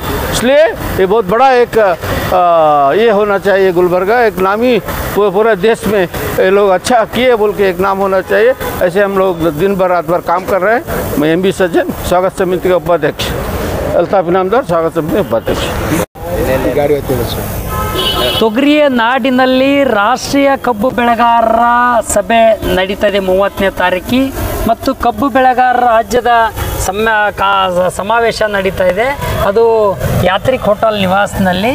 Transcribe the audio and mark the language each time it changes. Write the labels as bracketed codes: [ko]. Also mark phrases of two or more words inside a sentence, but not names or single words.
[hi] इसलिए ये बहुत बड़ा एक ये होना चाहिए, गुलबर्गा एक नामी पूरे देश में ये लोग अच्छा किए बोल के एक नाम होना चाहिए। ऐसे हम लोग दिन भर रात भर काम कर रहे हैं। मैं MB सज्जन, स्वागत समिति का उपाध्यक्ष, अल्ताफ इनामदार, स्वागत समिति उपाध्यक्ष। [kn] ತೊಗರಿಯ ನಾಡಿನಲ್ಲಿ ರಾಷ್ಟ್ರೀಯ ಕಬ್ಬು ಬೆಳೆಗಾರರ ಸಭೆ ನಡೀತಾ ಇದೆ 30ನೇ ತಾರೀಕು ಮತ್ತು ಕಬ್ಬು ಬೆಳೆಗಾರರ ರಾಜ್ಯದ ಸಮಾವೇಶ ನಡೀತಾ ಇದೆ। ಅದು ಯಾತ್ರಿಕ್ ಹೋಟೆಲ್ ನಿವಾಸನಲ್ಲಿ।